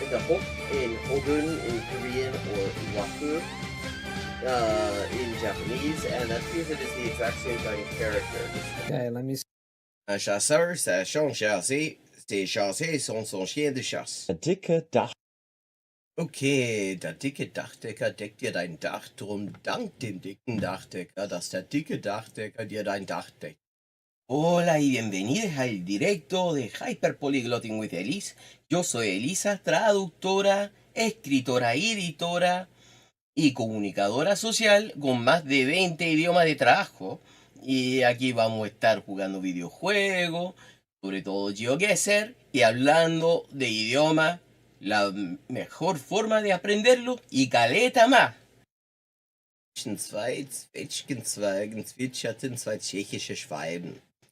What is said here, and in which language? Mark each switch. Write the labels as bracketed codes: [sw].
[en] hop in Hogun in Korean or waku in Japanese, and that appears it is the exact same kind of character. Okay, let me see. [fr] Un chasseur, ça change chasser. C'est chasser son chien de chasse. [de] Der dicke Dach. Okay, der dicke Dachdecker deckt dir dein Dach, drum dank dem dicken Dachdecker, dass der dicke Dachdecker dir dein Dach deckt. [es] Hola y bienvenidos al directo de Hyperpolyglotting with Elise. Yo soy Elisa, traductora, escritora y editora y comunicadora social con más de 20 idiomas de trabajo. Y aquí vamos a estar jugando videojuegos, sobre todo GeoGuessr, y hablando de idiomas, la mejor forma de aprenderlo y caleta más. [de] Zwei Zwetschgenzweigen zwitscherten zwei tschechische Schwalben.